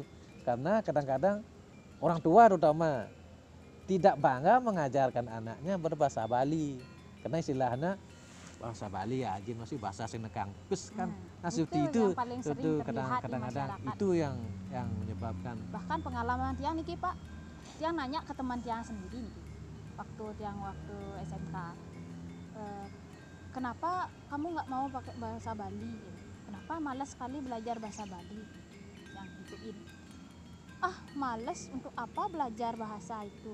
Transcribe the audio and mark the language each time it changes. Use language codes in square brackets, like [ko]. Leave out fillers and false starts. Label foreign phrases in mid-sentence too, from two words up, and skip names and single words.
[id] Karena kadang-kadang orang tua terutama tidak bangga mengajarkan anaknya berbahasa Bali. Karena istilahnya bahasa Bali ya, Jin masih bahasa senekang pes kan. Nah seperti itu kadang-kadang itu yang menyebabkan. Bahkan pengalaman [ban] tiang niki [id] Pak, tiang nanya ke teman tiang sendiri niki, waktu SMK, kenapa kamu nggak mau pakai bahasa Bali? Kenapa malas sekali belajar bahasa Bali? Yang gituin. Malas untuk apa belajar bahasa itu?